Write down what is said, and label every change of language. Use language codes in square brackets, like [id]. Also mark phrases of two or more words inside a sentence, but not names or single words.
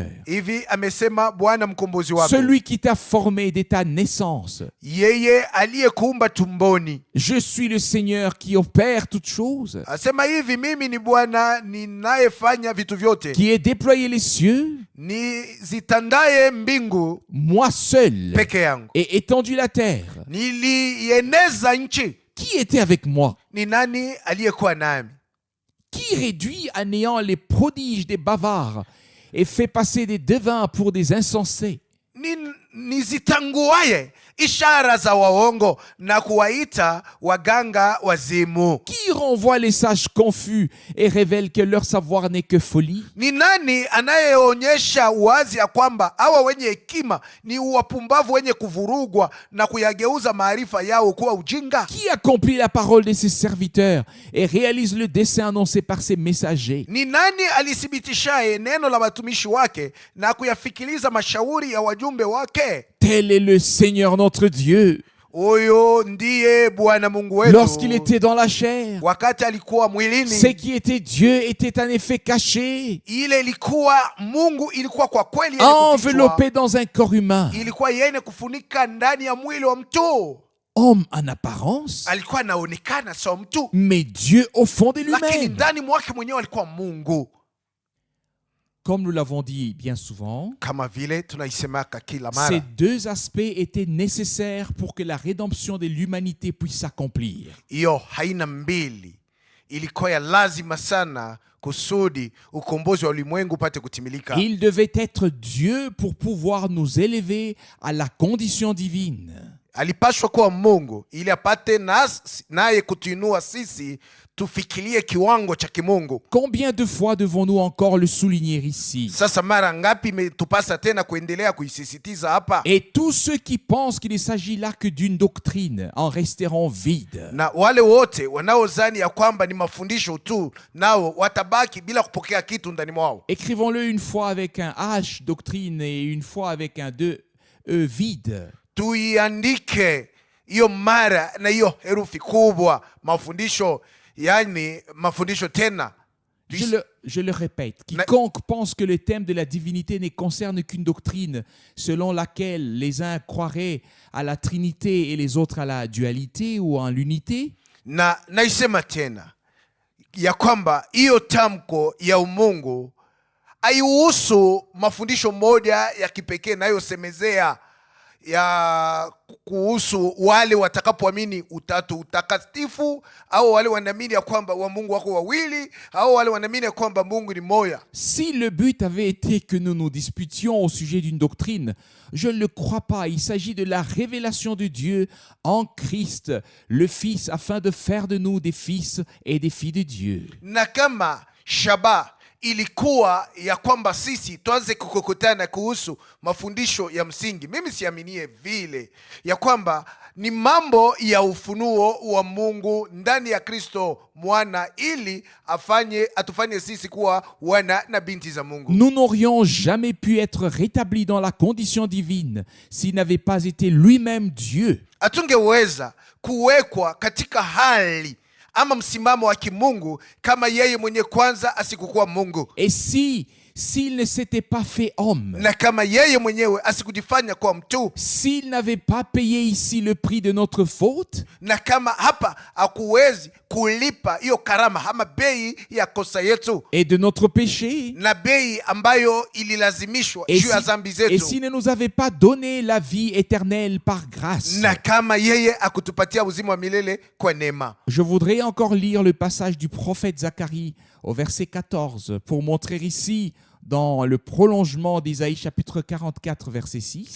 [sw] Hivi amesema Bwana mkombozi wako, [fr] celui qui t'a formé dès ta naissance. [sw] yeye aliyekuumba tumboni. [fr] Je suis le Seigneur qui opère toutes choses, [sw] Asema hivi, mimi ni Bwana ninayefanya vitu vyote, [fr] qui ai déployé les cieux, [sw] nizitandaye mbingu [fr] moi seul, [sw] peke yangu, [fr] et étendu la terre. [sw] nilieneza nchi. [fr] Qui était avec moi? [sw] Ni nani aliyekuwa nami? [fr] Qui réduit à néant les prodiges des bavards et fait passer des devins pour des insensés? [sw] Ni nizitanguaye ishara za waongo na kuwaita waganga wazimu? [fr] Qui renvoie les sages confus et révèle que leur savoir n'est que folie? [sw] Ni nani anayeonyesha wazi ya kwamba hawa wenye hekima ni wapumbavu wenye kuvurugwa na kuyageuza maarifa yao kuwa ujinga? [fr] Qui accomplit la parole de ses serviteurs et réalise le dessein annoncé par ses messagers? [sw] Ni nani alithibitishaye neno la watumishi wake na kuyafikiliza mashauri ya wajumbe wake? [fr] Tel est le Seigneur notre Dieu. [sw] Huyo ndiye Bwana Mungu wetu. [fr] Lorsqu'il était dans la chair, [sw] Wakati alikuwa mwilini, [fr] ce qui était Dieu était en effet caché, [sw] ile ilikuwa Mungu, ilikuwa kwa kweli yenye kufichwa, [fr] enveloppé dans un corps humain. [sw] ilikuwa yenye kufunika ndani ya mwili wa mtu. [fr] Homme en apparence, [sw] Alikuwa anaonekana sawa mtu, [fr] mais Dieu au fond de [sw] lakini [fr] lui-même. [sw] ndani mwake mwenyewe alikuwa Mungu. [fr] Comme nous l'avons dit bien souvent, [sw] Kama vile tunaisemaka kila [fr] ces [sw] mara, [fr] deux aspects étaient nécessaires pour que la rédemption de l'humanité puisse s'accomplir. [sw] hiyo haina mbili, ilikuwa ya lazima sana kusudi ukombozi wa ulimwengu upate kutimilika. [fr] Il devait être Dieu pour pouvoir nous élever à la condition divine. [sw] Alipashwa kuwa Mungu ili apate naye kutuinua sisi tufikirie kiwango cha kimungu. [fr] Combien de fois devons-nous encore le souligner ici? [sw] Sasa mara ngapi imetupasa tena kuendelea kuisisitiza hapa? [fr] Et tous ceux qui pensent qu'il ne s'agit là que d'une doctrine en resteront vides. [sw] Na wale wote wanaozani ya kwamba ni mafundisho tu, nao watabaki bila kupokea kitu ndani mwao. [fr] Écrivons-le une fois avec un H, doctrine, et une fois avec un 2E, vide. [sw] Tuiandike hiyo mara na hiyo herufi kubwa mafundisho, yani mafundisho tena. [fr] Je le répète, quiconque pense que le thème de la divinité ne concerne qu'une doctrine selon laquelle les uns croiraient à la Trinité et les autres à la dualité ou en l'unité, [sw] na naisema tena ya kwamba hiyo tamko ya umungu haihusu mafundisho moja ya kipekee nayosemezea ya kuhusu wale watakapoamini utatu utakatifu, au wale wanaamini ya kwamba wa Mungu wako wawili, au wale wanaamini ya kwamba Mungu ni moja. [fr] Si le but avait été que nous nous disputions au sujet d'une doctrine, je ne le crois pas. Il s'agit de la révélation de Dieu en Christ, le Fils, afin de faire de nous des fils et des filles de Dieu. [sw] Na kama shaba ilikuwa ya kwamba sisi tuanze kukokotana kuhusu mafundisho ya msingi, mimi siaminie vile ya kwamba ni mambo ya ufunuo wa Mungu ndani ya Kristo mwana, ili atufanye sisi kuwa wana na binti za Mungu. [fr] Nous n'aurions jamais pu être rétablis dans la condition divine s'il n'avait pas été lui-même Dieu. [sw] Hatungeweza kuwekwa katika hali ama msimamo wa kimungu kama yeye mwenye kwanza asikukuwa Mungu. [fr] Et s'il ne s'était pas fait homme, [sw] na kama yeye mwenyewe asikujifanya kwa mtu, [fr] s'il n'avait pas payé ici le prix de notre faute, [sw] na kama hapa hakuwezi kulipa hiyo karama ama bei ya kosa yetu [fr] et de notre péché, [sw] na bei ambayo ililazimishwa juu ya dhambi zetu, [fr] et s'il ne nous avait pas donné la vie éternelle par grâce. [sw] na kama yeye akutupatia uzima wa milele kwa neema. [fr] Je voudrais encore lire le passage du prophète Zacharie au verset 14 pour montrer ici, dans le prolongement d'Isaïe chapitre 44 verset 6.